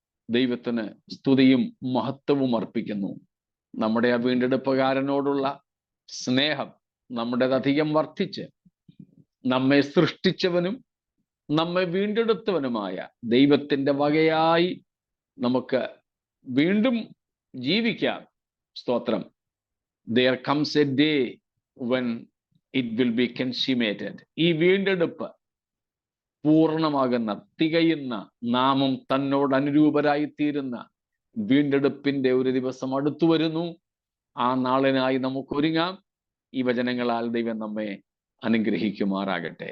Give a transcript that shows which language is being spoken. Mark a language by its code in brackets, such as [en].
[ml] ദൈവത്തിന് സ്തുതിയും മഹത്വവും അർപ്പിക്കുന്നു. നമ്മുടെ ആ വീണ്ടെടുപ്പുകാരനോടുള്ള സ്നേഹം നമ്മുടേതധികം വർദ്ധിച്ച് നമ്മെ സൃഷ്ടിച്ചവനും നമ്മെ വീണ്ടെടുത്തവനുമായ ദൈവത്തിന്റെ വകയായി നമുക്ക് വീണ്ടും ജീവിക്കാം. സ്തോത്രം. [en] There comes a day when it will be consummated. [ml] ഈ വീണ്ടെടുപ്പ് പൂർണ്ണമാകുന്ന, തികയുന്ന, നാമം തന്നോട് അനുരൂപരായി തീരുന്ന വീണ്ടെടുപ്പിന്റെ ഒരു ദിവസം അടുത്തു വരുന്നു. ആ നാളിനായി നമുക്ക് ഒരുങ്ങാം. ഈ വചനങ്ങളാൽ ദൈവം നമ്മെ അനുഗ്രഹിക്കുമാറാകട്ടെ.